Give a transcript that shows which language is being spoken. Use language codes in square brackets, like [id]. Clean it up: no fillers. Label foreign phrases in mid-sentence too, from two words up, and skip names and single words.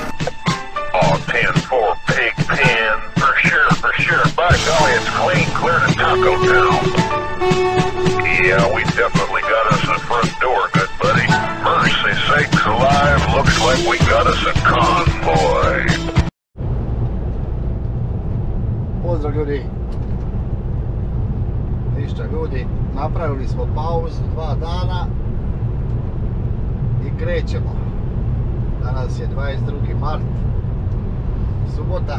[en] Oh, 10-4 pig pen. For sure. By golly, it's clean, clear to Taco Town. Yeah, we definitely got us a front door, good buddy. Mercy sakes alive, looks like we got us a convoy. [sr] Pozdrav ljudi. Ništa ljudi, napravili smo pauzu 2 dana i krećemo. Danas je 22. mart, subota.